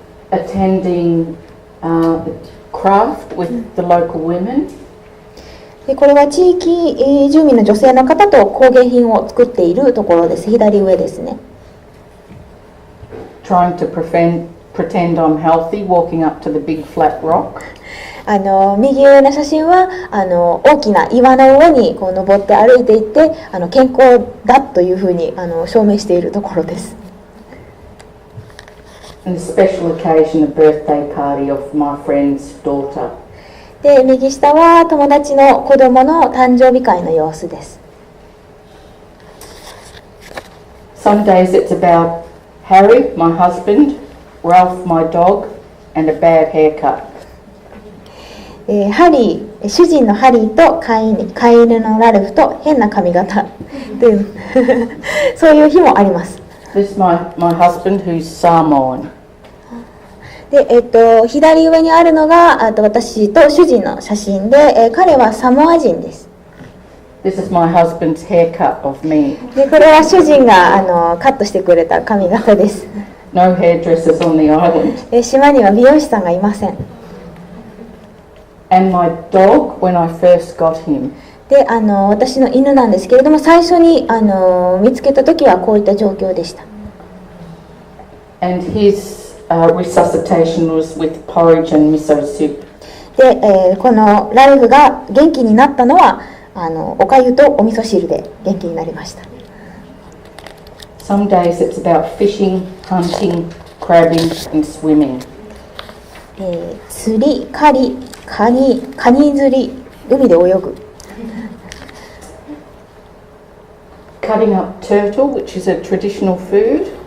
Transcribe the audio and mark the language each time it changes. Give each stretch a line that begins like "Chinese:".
English: Attending craft with the local women.
Japanese: でこれは地域住民の女性の方と工芸品を作っているところです。左上ですね。
English: Trying to pretend I'm healthy, walking up to the big flat rock.
Japanese: 右上の写真は大きな岩の上にこう登って歩いていって健康だというふうに証明しているところです。
English: And a special occasion, a birthday party of my friend's daughter.
Japanese: で右下は友達の子供の誕生日会の様子です。
English: Some days it's about Harry, my husband, Ralph, my dog, and a bad haircut.
Japanese: ハリー、主人のハリーと飼い犬のラルフと変な髪型でそういう日もあります。
English: This is my husband who's Samoan.
Japanese: で左上にあるのが私と主人の写真で、彼はサモア人です。
English: This is my husband's haircut of me.
Japanese: でこれは主人がカットしてくれた髪型です。
English: No hairdressers on the island.
Japanese: 島には美容師さんがいません。
English: And my dog when I first got him.
Japanese: で私の犬なんですけれども、最初に見つけた時はこういった状況でした。
English: And his resuscitation was with porridge and miso soup.
Japanese: で、このラルフが元気になったのはおかゆとお味噌汁で元気になりました。
English: Some days it's about fishing, hunting, crabbing and swimming.
Japanese: 釣り、狩り、カニ釣り、海で泳ぐ。
English: Cutting up turtle, which is a traditional food.